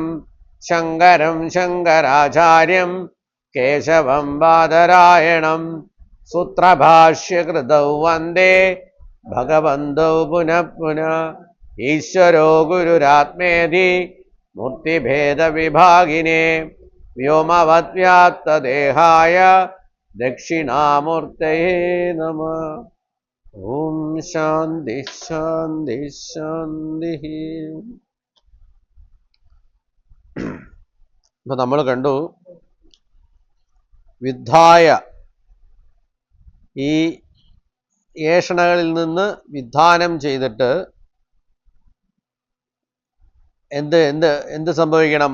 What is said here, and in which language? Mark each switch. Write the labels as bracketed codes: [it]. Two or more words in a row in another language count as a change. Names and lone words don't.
[sa] शङ्करं शङ्कराचार्यं केशवं बादरायणं सूत्रभाष्यकृतौ वन्दे भगवन्तौ पुनः पुनः ईश्वरो गुरुरात्मेति मूर्तिभेदविभागिने व्योमवद्व्याप्तदेहाय दक्षिणामूर्तये नमः ॐ शान्ति शान्ति शान्तिः [ml] ഇപ്പൊ നമ്മൾ കണ്ടു വിദ്ധായ ഈ ഏഷണകളിൽ നിന്ന് വിധാനം ചെയ്തിട്ട് എന്ത് സംഭവിക്കണം?